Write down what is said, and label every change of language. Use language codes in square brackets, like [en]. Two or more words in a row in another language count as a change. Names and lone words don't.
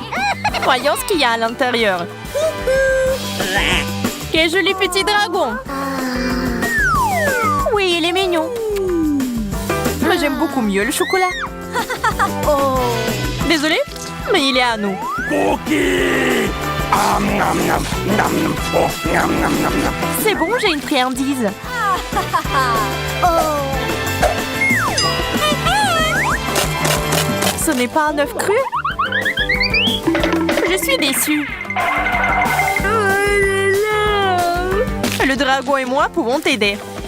[fr] Voyons ce qu'il y a à l'intérieur. Quel joli petit dragon! Oui, il est mignon. Moi, j'aime beaucoup mieux le chocolat. Désolée, mais il est à nous. Cookie! Nam, nam, nam, oh, nam, nam, nam, nam. C'est bon, j'ai une friandise. Ce n'est pas un œuf cru? Je suis déçue. Le dragon et moi pouvons t'aider.